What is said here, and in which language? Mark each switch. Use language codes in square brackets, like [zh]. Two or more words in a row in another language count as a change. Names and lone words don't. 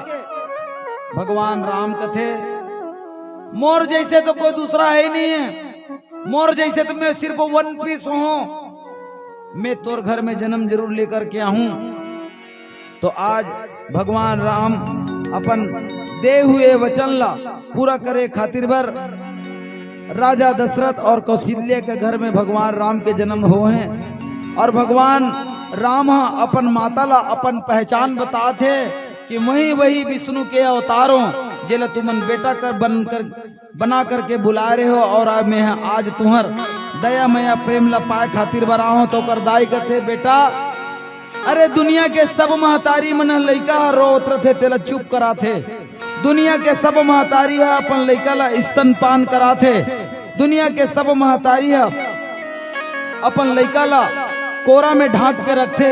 [hne] भगवान राम कहते मोर जैसे तो कोई दूसरा है ही नहीं है, मोर जैसे तो मैं सिर्फ 1 पीस हूं, मैं तोर घर में जन्म जरूर लेकर के आऊं। तो आज भगवान राम अपन दे हुए वचन ला पूरा करे खातिर भर राजा दशरथ और कौशल्या के घर में भगवान राम के जन्म हुए हैं। और भगवान राम अपन माता ला अपन पहचान बताते कि वही विष्णु के अवतारों जेला तुमन बेटा बना करके बुला रहे हो, और मैं आज तुम्हार दया मया प्रेम ला पाए खातिर बरा हो। तो कर दाई कहते बेटा, अरे दुनिया के सब महतारी मन लइका रोत रथे तेला चुप कराथे, दुनिया के सब महतारी है अपन लइका ला स्तनपान कराथे, दुनिया के सब महतारी है अपन लइका ला कोरा में ढांक के रखते।